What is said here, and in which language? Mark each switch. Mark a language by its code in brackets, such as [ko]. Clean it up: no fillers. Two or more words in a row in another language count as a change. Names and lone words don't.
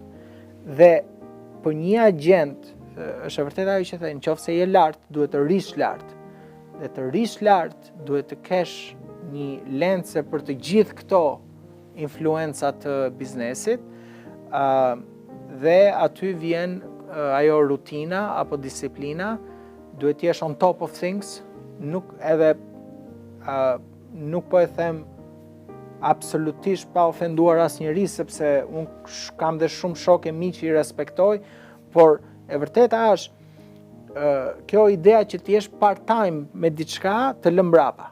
[sq] Dhe për një agent, është e vërtetë ajo që thënë, nëse je lart, duhet të rish lart. Dhe të rish lart, duhet të kesh një lensë për të gjithë këto influenca të biznesit, dhe aty vjen ajo rutina apo disiplina, duhet të jesh [en] on top of things, [sq] nuk po e them absolutisht pa ofenduar asnjëri, sepse unë kam dhe shumë shokë e miq që i respektoj, por e vërteta është kjo idea që ti jesh part-time me diçka të lë mbrapa.